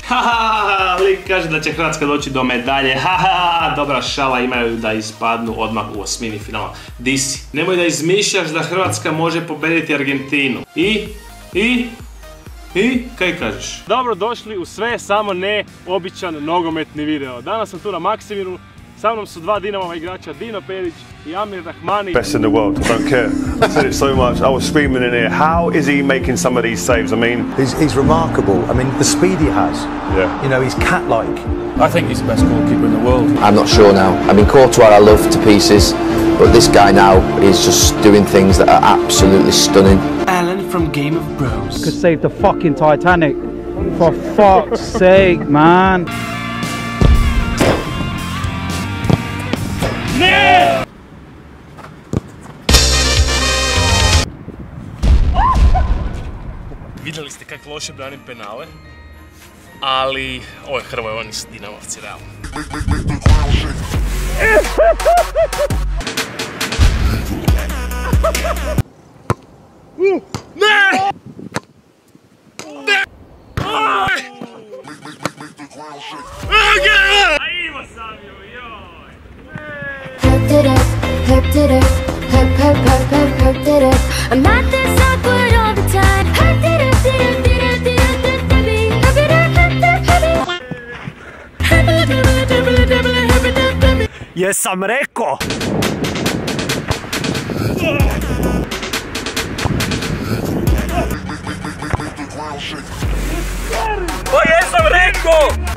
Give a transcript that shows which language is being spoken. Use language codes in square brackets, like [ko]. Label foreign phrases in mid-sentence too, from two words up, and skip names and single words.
[sr] Haha, lik kaže da će Hrvatska doći do medalje. Haha, dobra šala, imaju da ispadnu odmah u osmini finala. [hr] Di si? [sr] Nemoj da izmišljaš da Hrvatska može pobediti Argentinu. [hr] I, kaj kažeš? Dobro došli u sve, samo ne običan nogometni video. Danas sam tu na Maksimiru, sa mnom su dva Dinamova igrača, Dino Perić i Amir Rahmani. [en] Best in the world, I don't care. I said it so much, I was screaming in here, how is he making some of these saves? I mean... He's remarkable. I mean, the speed he has. Yeah. You know, he's cat-like. I think he's the best goalkeeper in the world. I'm not sure now. I mean, Courtois I love to pieces, but this guy now is just doing things that are absolutely stunning. Alan from Game of Bros. Could save the fucking Titanic. For fuck's sake, man. [hr] Ne! Vidjeli ste kako loše branim penale, ali ovo je Hrvoje, oni su Dinamovci, realno. Ne! Ne! Ajmo sam ju, joj! [en] Hyped it up, hyped it up, hyped it up. I'm not this awkward all the time. Hyped it up, [hr] Jesam rekao! O, jesam rekao!